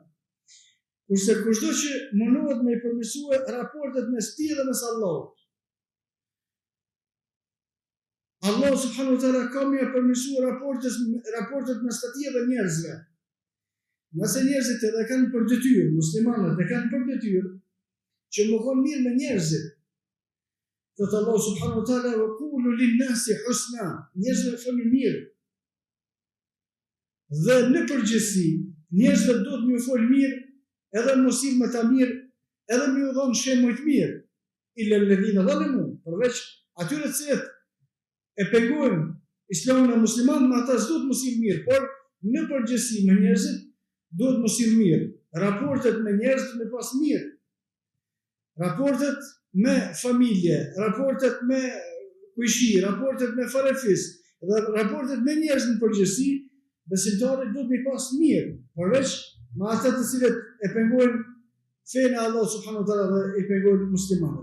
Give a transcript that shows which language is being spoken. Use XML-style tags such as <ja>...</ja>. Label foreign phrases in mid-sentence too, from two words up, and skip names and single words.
<sq>Kurse kushdo që mundohet me përmirësue raportet mes tij dhe mes Allahut,</sq> <ar>الله سبحانه وتعالى</ar> <sq>ka më përmirësuar raportet mes tij dhe njerëzve. Nëse njerëzit edhe kanë për detyrë, muslimanët e kanë për detyrë që më konë mirë me njerëzit.</sq> <ar>Thot الله سبحانه وتعالى وقولوا للناس حسنا,</ar> <sq>njerëzve thoni mirë. Dhe në përgjithësi, njerëzve duhet më folë mirë, edhe mos i më ta mirë, edhe më u dhon shembuj të mirë.</sq> <ar>إلا الذين ظلموا,</ar> <sq>përveç atyre të cilët e pengojnë islamin e musliman, me ata s'duhet mos i mirë, por në përgjithësi me njerëzit duhet mos i mirë. Raportet me njerëzit me pas mirë. Raportet me familje, raportet me kujshi, raportet me farefis, dhe raportet me njerëz në përgjithësi, besimtarit duhet me pas mirë, përveç me ata të cilët e pengojnë fenë e</sq> <ar>الله سبحانه وتعالى</ar> <sq>dhe e pengojnë muslimanët.</sq>